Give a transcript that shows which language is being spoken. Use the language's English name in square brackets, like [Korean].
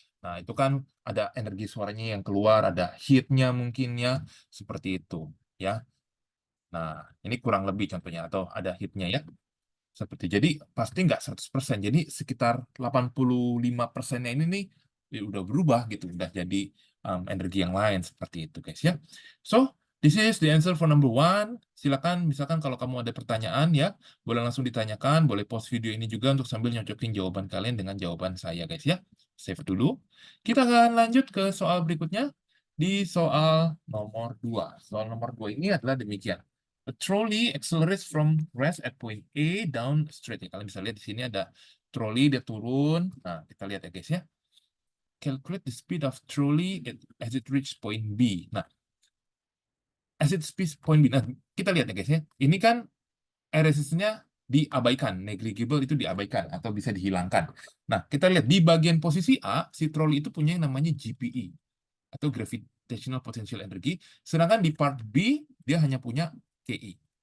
[Indonesian] Nah, itu kan ada energi suaranya yang keluar, ada heat-nya mungkin ya, seperti itu ya. Nah, ini kurang lebih contohnya atau ada heat-nya ya. Seperti jadi pasti nggak 100%. Jadi sekitar 85%-nya ini nih ya udah berubah gitu, udah jadi energi yang lain seperti itu guys ya. [English] So, this is the answer for number one. [Indonesian] Silakan misalkan kalau kamu ada pertanyaan ya, boleh langsung ditanyakan, boleh pause video ini juga untuk sambil nyocokin jawaban kalian dengan jawaban saya guys ya. Save dulu. Kita akan lanjut ke soal berikutnya di soal nomor 2. Soal nomor 2 ini adalah demikian. [English] A trolley accelerates from rest at point A down straight. [Indonesian] Ya, kalian bisa lihat di sini ada trolley, dia turun. Nah, kita lihat ya guys ya. [English] Calculate the speed of trolley as it reach point B. [Indonesian] Nah, [English] as it reach point B. [Indonesian] Nah, kita lihat ya guys ya. Ini kan resistance-nya diabaikan, negligible itu diabaikan atau bisa dihilangkan. Nah, kita lihat di bagian posisi A, si trolley itu punya yang namanya GPE atau gravitational potential energy, sedangkan di part B dia hanya punya KE.